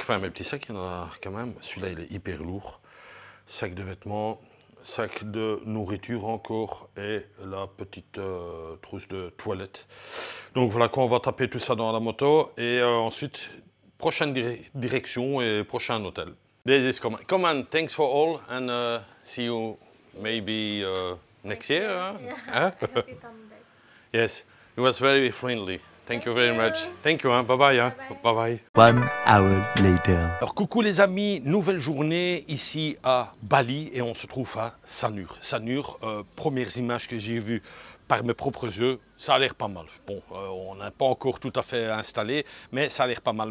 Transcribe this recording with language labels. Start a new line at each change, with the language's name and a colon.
French: Enfin, mes petits sacs, il y en a quand même. Celui-là, il est hyper lourd. Sac de vêtements, sac de nourriture encore et la petite trousse de toilette. Donc voilà quoi, on va taper tout ça dans la moto et ensuite, prochaine direction et prochain hôtel.
English: This is Command, thanks for all and see you maybe next year. Yeah. Huh? Happy come back. Yes, it was very friendly. Thank you very much. Thank you,
French: hein.
English: Bye bye. Hein. Bye bye. 1 hour later.
French: Alors coucou les amis, nouvelle journée ici à Bali et on se trouve à Sanur. Sanur, premières images que j'ai vues par mes propres yeux, ça a l'air pas mal. Bon, on n'a pas encore tout à fait installé, mais ça a l'air pas mal.